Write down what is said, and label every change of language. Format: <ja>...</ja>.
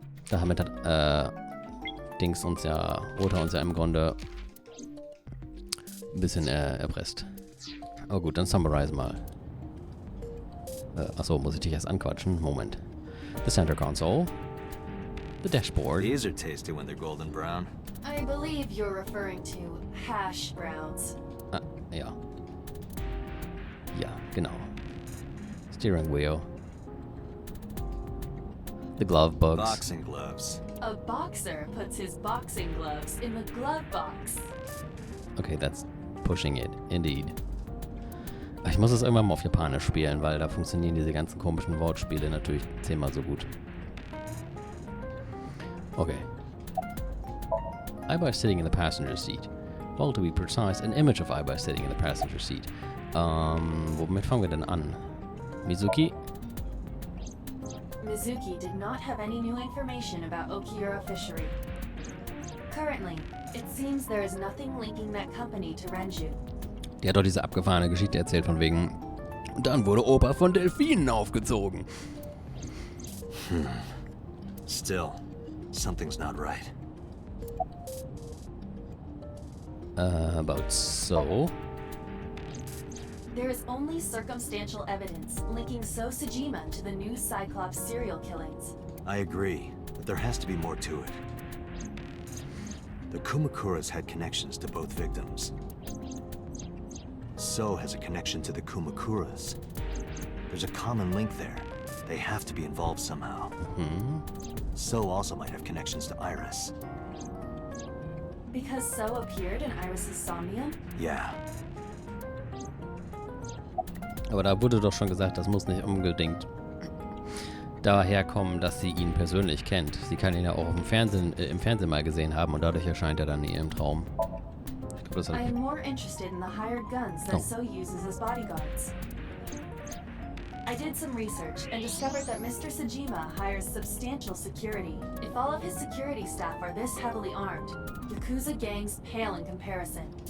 <de>Damit hat Dings uns ja, Ota uns ja im Grunde ein bisschen erpresst. Oh gut, dann summarize mal. Achso, muss ich dich erst anquatschen?</de> <en>Moment. The center console. The dashboard. These are tasty when they're golden brown. I believe you're referring to hash browns.</en> <de>Ah, ja. Ja, genau.</de> <en>Steering wheel. The glove box. Boxing gloves. A boxer puts his boxing gloves in the glove box. Okay, that's pushing it, indeed.</en> <de>Ich muss es irgendwann mal auf Japanisch spielen, weil da funktionieren diese ganzen komischen Wortspiele natürlich 10-mal so gut.</de> <en>Okay. Aiba is sitting in the passenger seat. Well, to be precise, an image of Aiba is sitting in the passenger seat.</en> <de>Womit fangen wir denn an?</de> <en>Mizuki? Mizuki did not have any new information about Okiura Fishery. Currently, it seems there is nothing linking that company to Renju.</en> <de>Die hat doch diese abgefahrene Geschichte erzählt von wegen... Und dann wurde Opa von Delfinen aufgezogen.</de> <en>Still, something's not right. About so... There is only circumstantial evidence linking So Sejima to the new Cyclops serial killings. I agree, but there has to be more to it. The Kumakuras had connections to both victims. So has a connection to the Kumakuras. There's a common link there. They have to be involved somehow. So also might have connections to Iris. Because So appeared in Iris's Somnium? Yeah.</en> <de>Aber da wurde doch schon gesagt, das muss nicht unbedingt daher kommen, dass sie ihn persönlich kennt. Sie kann ihn ja auch im Fernsehen mal gesehen haben und dadurch erscheint er dann in ihrem Traum. Ich glaube, das</de> <en>I</en> <de>hat...</de> <en>am more interested in the hired guns that So uses as bodyguards. I did some research and discovered that Mr. Sejima hires substantial security. If all of his security staff are this heavily armed, Yakuza gangs pale in comparison.</en>